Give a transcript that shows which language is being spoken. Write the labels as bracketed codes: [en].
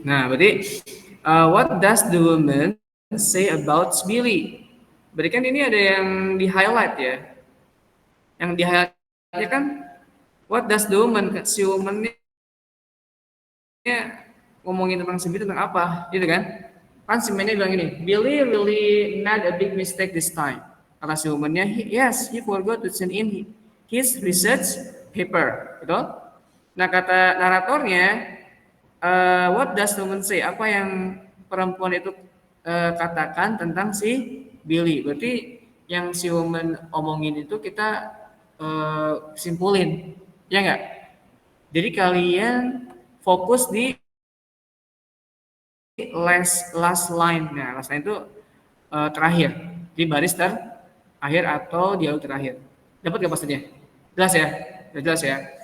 [id] Nah, berarti [en] what does the woman say about Billy? [id] Berarti kan ini ada yang di highlight ya. Yang di highlightnya kan [en] what does the woman, [id] si woman-nya ngomongin tentang si Billy tentang apa, gitu kan? Kan si man-nya bilang ini, [en] Billy really made a big mistake this time. [id] Kata si woman-nya, [en] yes, he forgot to send in his research paper, gitu. [id] Nah, kata naratornya, [en] what does the woman say? [id] Apa yang perempuan itu katakan tentang si Billy? Berarti yang si woman omongin itu kita simpulin, ya nggak? Jadi kalian fokus di last line. Nah, last line itu terakhir, di baris terakhir atau dialog terakhir. Dapat nggak maksudnya? Jelas ya? Udah jelas ya?